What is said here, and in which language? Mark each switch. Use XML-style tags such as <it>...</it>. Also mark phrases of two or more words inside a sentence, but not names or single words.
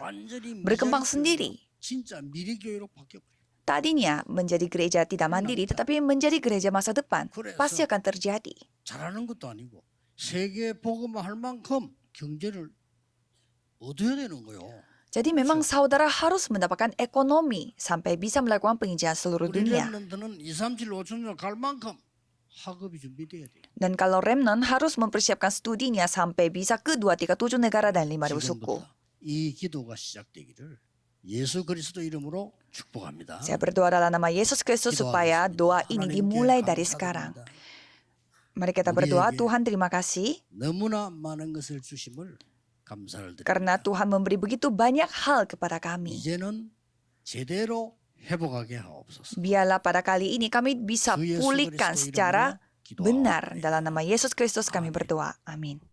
<ko>완전히</ko> <id>berkembang</id> <ko>미자리</ko> <id>sendiri.</id> <ko>교회로, 진짜 미래 교회로 바뀌어버려요.</ko> <id>Tadinya menjadi gereja tidak mandiri, tetapi menjadi gereja masa depan. Pasti akan terjadi.</id> <ko>잘하는 것도 아니고 세계 복음할 만큼 경제를 얻어야 되는 거요.</ko> <id>Jadi memang saudara harus mendapatkan ekonomi sampai bisa melakukan penginjilan seluruh</id> <ko>우리</ko> <id>dunia.</id> <ko>렘넌트는 2, 3, 7, 5천 갈 만큼 학업이 준비돼야 돼요.</ko> <id>Dan kalau Remnant harus mempersiapkan studinya sampai bisa ke 237 negara dan 5.000 suku.</id> <ko>지금부터 이 기도가 시작되기를 예수 그리스도 이름으로 축복합니다.</ko> <id>Saya berdoa dalam nama Yesus Kristus supaya doa ini dimulai dari sekarang. Mari kita berdoa, Tuhan terima kasih</id> <ko>너무나 많은 것을 주심을 감사를 드립니다.</ko> <id>karena Tuhan memberi begitu banyak hal kepada kami.</id> <ko>이제는 제대로 회복하게 하옵소서.</ko> <id>Biarlah pada kali ini kami bisa</id> <ko>주 예수</ko> <id>pulihkan</id> <ko>그리스도</ko> <id>secara</id> <ko>이름으로 기도하옵나이다.</ko> <id>benar. Dalam nama Yesus Kristus kami Amin. berdoa. Amin.</id>